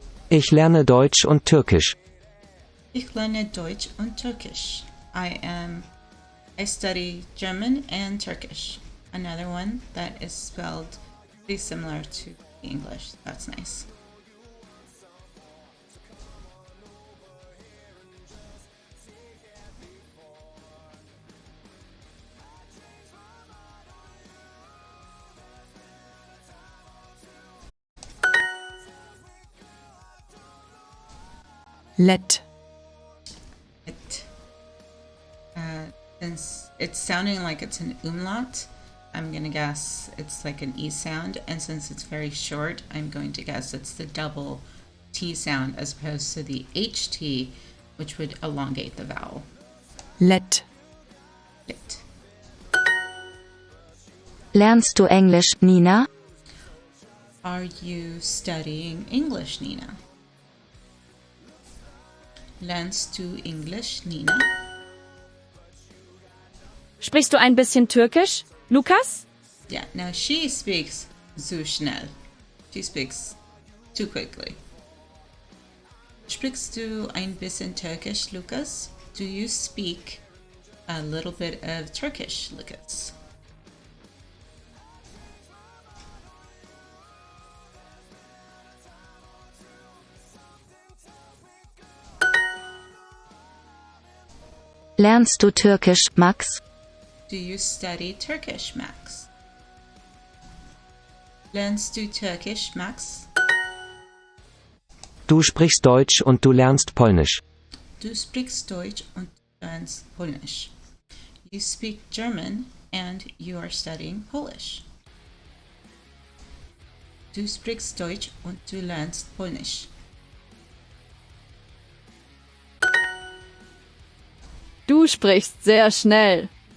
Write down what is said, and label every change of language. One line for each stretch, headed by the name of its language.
German: Ich lerne Deutsch und Türkisch. Ich lerne Deutsch und Türkisch. I
English: I study German and Turkish. Another one that is spelled pretty similar to English. That's nice. Let. It. Since it's sounding like it's an umlaut, I'm going to guess it's like an E sound. And since it's very short, I'm going to guess it's the double T sound as opposed to the HT, which would elongate the vowel. Let. Lit.
German: Lernst du Englisch, Nina?
English: Are you studying English, Nina?
German: Lernst du Englisch, Nina? Sprichst du ein bisschen Türkisch, Lukas?
English: Yeah, now she speaks
German: zu schnell.
English: She speaks too quickly.
German: Sprichst du ein bisschen Türkisch, Lukas?
English: Do you speak a little bit of Turkish, Lukas?
German: Lernst du Türkisch, Max?
English: Do you study Turkish, Max?
German: Lernst du Türkisch, Max? Du sprichst Deutsch und du lernst Polnisch. Du sprichst Deutsch und lernst Polnisch.
English: You speak German and you are studying Polish.
German: Du sprichst Deutsch und du lernst Polnisch. Du sprichst sehr schnell.